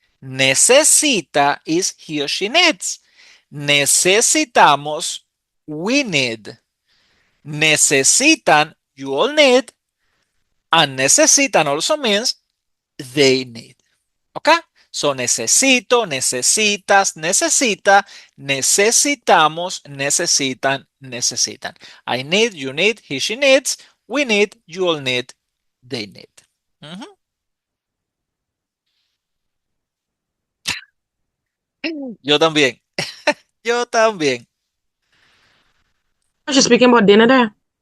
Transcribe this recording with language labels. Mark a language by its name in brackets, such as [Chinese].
[English] Necesita is he or she needs. Necesitamos, we need. Necesitan, you all need. And necesitan also means they need. Okay? [Spanish] So necesito, necesitas, necesita, necesitamos, necesitan, necesitan. [English] I need, you need, he, she needs, we need, you all need, they need. [Spanish] Yo también. Yo también. [English] I was just speaking about dinner there.